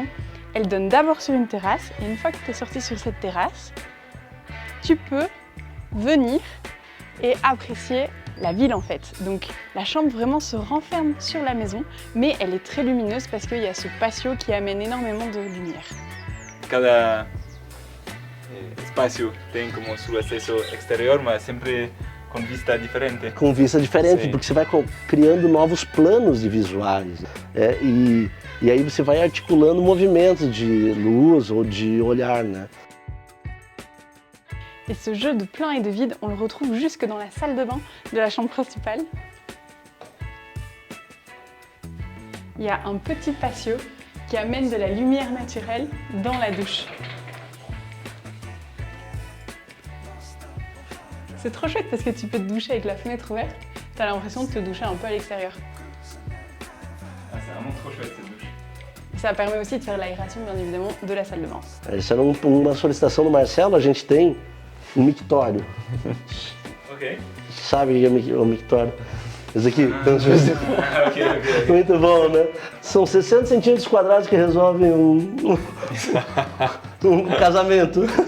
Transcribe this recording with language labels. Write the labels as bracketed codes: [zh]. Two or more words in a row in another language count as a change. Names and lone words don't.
[fr] Elle donne d'abord sur une terrasse et une fois que tu es sorti sur cette terrasse, tu peux venir et apprécier la ville en fait. Donc la chambre vraiment se renferme sur la maison, mais elle est très lumineuse parce qu'il y a ce patio qui amène énormément de lumière. [es] Cada espacio [pt] tem como [es] su acceso exterior, [pt] mas sempre com vista diferente. Com vista diferente, Sim. porque você vai criando novos planos de visuais. E aí você vai articulando movimentos de luz ou de olhar, né? [fr] Et ce jeu de plein et de vide, on le retrouve jusque dans la salle de bain de la chambre principale. Il y a un petit patio qui amène de la lumière naturelle dans la douche. C'est trop chouette parce que tu peux te doucher avec la fenêtre ouverte, t'as l'impression de te doucher un peu à l'extérieur. C'est vraiment trop chouette cette douche. Ça permet aussi de faire l'aération, bien évidemment, de la salle de bain. [pt] Essa era uma solicitação do Marcelo, a gente tem um mictório. Ok. Sabe o mictório? Esse aqui. Ok. Muito bom, né? São 60 centímetros quadrados que resolvem um casamento.